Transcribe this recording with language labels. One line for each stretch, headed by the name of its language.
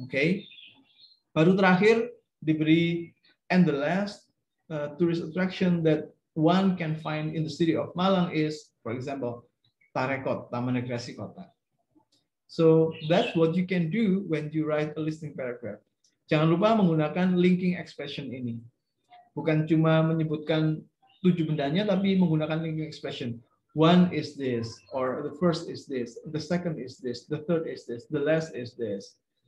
English: Okay.
Indonesian: Baru terakhir diberi
English: and the last tourist attraction that one can find in the city of Malang is, for example, Tarekot, Taman Rekreasi Kota. So that's what you can do when you write a listing paragraph.
Indonesian: Jangan lupa menggunakan linking expression ini. Bukan cuma menyebutkan 7 bendanya, tapi menggunakan linking expression.
English: One is this, or the first is this, the second is this, the third is this, the last is this.